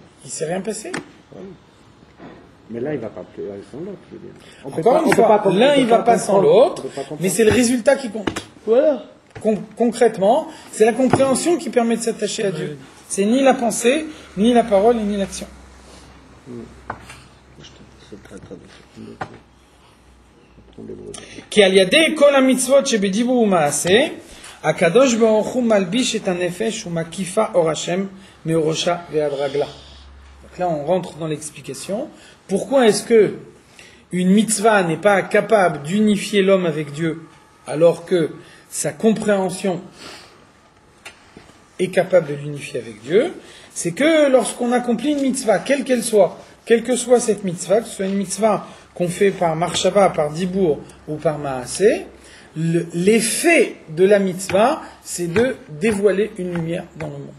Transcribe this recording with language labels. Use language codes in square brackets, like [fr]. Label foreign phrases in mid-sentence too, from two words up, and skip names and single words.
[fr] il s'est rien passé. Mais là, il ne va pas sans l'autre, je veux dire. Encore une fois, l'un il va pas sans l'autre, mais c'est le résultat qui compte. Voilà. Concrètement, c'est la compréhension qui permet de s'attacher à Dieu. C'est ni la pensée, ni la parole, ni l'action. [he] כי על ידי כל המצוות שבדיבור ומעשה, הקדוש ברוך הוא מלביש את הנפש ומקיפה אור השם מאורשה ועד רגלה. [fr] Donc là, on rentre dans l'explication. Pourquoi est-ce que une mitzvah n'est pas capable d'unifier l'homme avec Dieu, alors que sa compréhension est capable de l'unifier avec Dieu? C'est que lorsqu'on accomplit une mitzvah, quelle qu'elle soit, quelle que soit cette mitzvah, que ce soit une mitzvah qu'on fait par marshava, par dibour ou par maaseh, l'effet de la mitzvah, c'est de dévoiler une lumière dans le monde.